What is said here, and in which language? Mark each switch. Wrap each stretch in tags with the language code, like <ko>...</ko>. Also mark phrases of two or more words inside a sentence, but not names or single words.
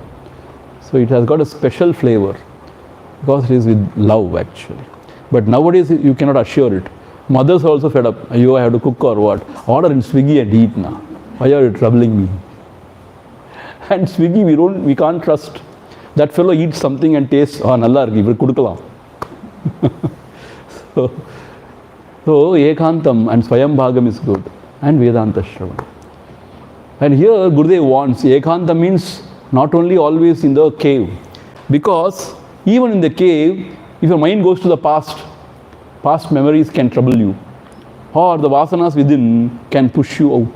<en>So it has got a special flavor, because it is with love actually. But nowadays you cannot assure it. Mothers are also fed up. You I have to cook or what? Order in Swiggy and eat now. Why are you troubling me? And Swiggy we can't trust. That fellow eats something and tastes,</en> <ta>நல்லா இருக்கு, இவர் குடுக்கலாம்.</ta> <en>So Ekantam and Swayam Bhagam is good. And</en> <sa>वेदान्त श्रवण.</sa> <en>And here Gurudev wants, Ekanta means not only always in the cave. Because even in the cave, if your mind goes to the past memories can trouble you. Or the vasanas within can push you out.</en>